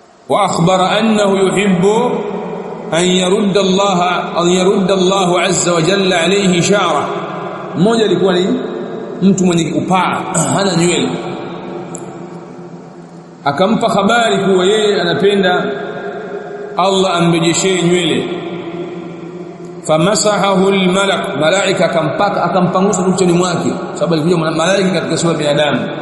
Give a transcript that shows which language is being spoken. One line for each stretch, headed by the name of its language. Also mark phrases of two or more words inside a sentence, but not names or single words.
Arabic: واخبر انه يحب ان يرد الله عز وجل عليه شعره.
Swahili: mmoja alikuwa ni mtu mwenye upaa, hana nywele, akampa habari kuwa yeye anapenda Allah amrejeshee nywele.
Arabic: فمسحه الملك,
Swahili: malaika akampangusa kichwani mwake, sababu alikuja malaika katika sura ya binadamu.